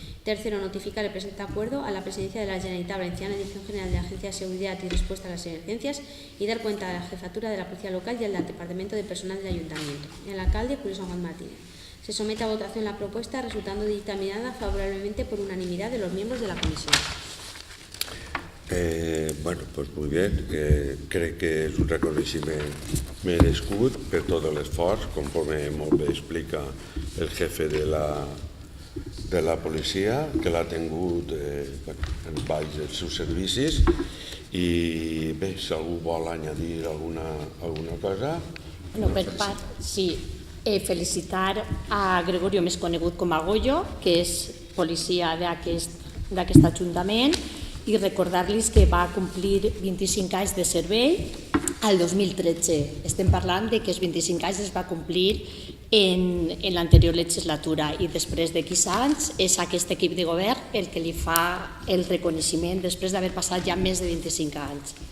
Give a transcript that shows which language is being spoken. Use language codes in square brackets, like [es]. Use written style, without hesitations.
[es] Tercero, notificar el presente acuerdo a la Presidencia de la Generalitat Valenciana, Dirección General de la Agencia de Seguridad y Respuesta a las Emergencias, y dar cuenta a la Jefatura de la Policía Local y al Departamento de Personal del Ayuntamiento. El alcalde, Julio San Juan Martínez. Se somete a votación la propuesta, resultando dictaminada favorablemente por unanimidad de los miembros de la comisión. Bueno, pues muy bien. [ca] Crec que és un reconeixement merescut per tot l'esforç, conforme molt bé explica el jefe de la policia, que l'ha tingut en baix dels seus servicis. I bé, si algú vol añadir alguna cosa... Per part, sí. Felicitar a Gregorio, més conegut com a Goyo, que és policia d'aquest Ajuntament, i recordar-los que va complir 25 anys de servei al 2013. Estem parlant que els 25 anys es va complir en l'anterior legislatura i després de 15 anys és aquest equip de govern el que li fa el reconeixement després d'haver passat ja més de 25 anys.